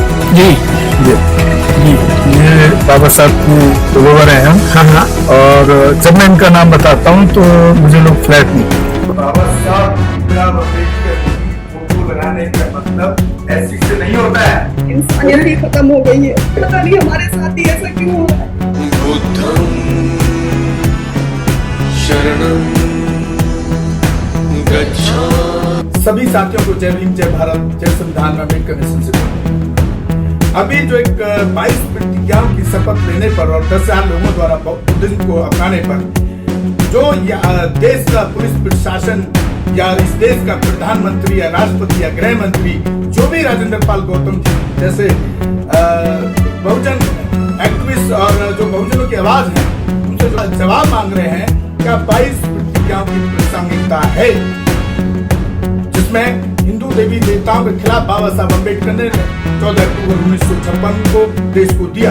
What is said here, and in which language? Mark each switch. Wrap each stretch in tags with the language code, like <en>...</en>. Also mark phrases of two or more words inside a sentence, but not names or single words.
<hi>जी ये बाबा साहब की फोलोवर हैं हम। हाँ। और जब मैं इनका नाम बताता हूँ तो मुझे लोग फ्लैट नहीं। बाबा साहब भीमराव अम्बेडकर की फोटो लगाने का मतलब ऐसी से नहीं होता है। इंसानियत ही खत्म हो गई है। पता नहीं हमारे साथ ही ऐसा क्यों हो रहा है।</hi> <pi>बुद्धं शरणं गच्छामि।</pi> <hi>सभी साथियों को जय भीम, जय भारत, जय संविधान में अम्बेडकर नेशन से। अभी जो एक 22 प्रतिज्ञाओं की शपथ लेने पर और 10,000 लोगों द्वारा बुद्धिज्म को अपनाने पर जो देश का पुलिस प्रशासन या इस देश का प्रधानमंत्री या राष्ट्रपति या गृह मंत्री जो भी राजेंद्र पाल गौतम जी जैसे बहुजन एक्टिविस्ट और जो बहुजनों की आवाज है, उनसे जो जवाब मांग रहे हैं, क्या 22 प्रतिज्ञाओं की प्रासंगिकता है जिसमें हिंदू देवी देवताओं के खिलाफ बाबा साहब अम्बेडकर ने 14 अक्टूबर 1956 को देश को दिया।</hi>